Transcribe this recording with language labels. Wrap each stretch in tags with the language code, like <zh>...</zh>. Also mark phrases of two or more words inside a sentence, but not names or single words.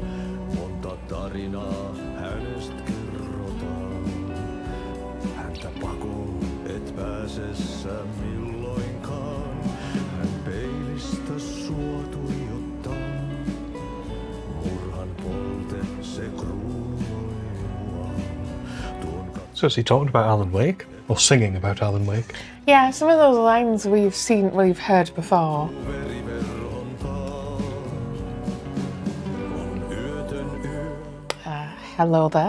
<fi>Monta tarinaa hänestä kerrotaan. Häntä pakoon et pääse sä milloinkaan. Hän peilistä sua tuijottaa. Murhan polte se kruunoi mua.</fi> <en>So is he talking about Alan Wake? or singing about Alan Wake. Yeah, some of those lines we've heard before. Hello there.</en>